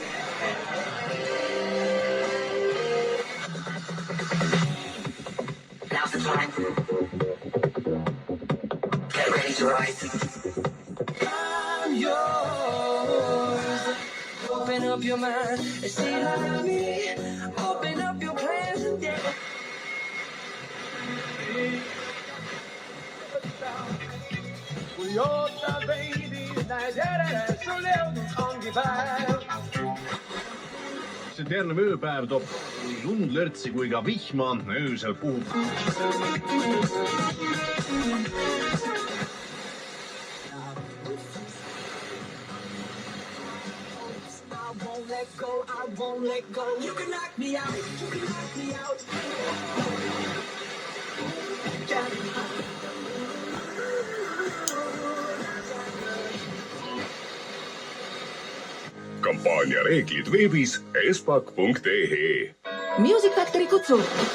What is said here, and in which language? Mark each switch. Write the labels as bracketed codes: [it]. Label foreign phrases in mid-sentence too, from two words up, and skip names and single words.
[en] Now's the time. Get ready to rise. I'm yours. Open up your mind and see like me. Open up your plans and get [et] Kui ootad veidi, näed järele, sul jõudnud ongi päev. See terve ööpäev toob nii lund lörtsi kui ka vihma, öösel puhub. [en] I won't let go. You can knock me out. You can knock me out. [et] Kampaania reeglid veebis espak.ee. Music Factory kutsub.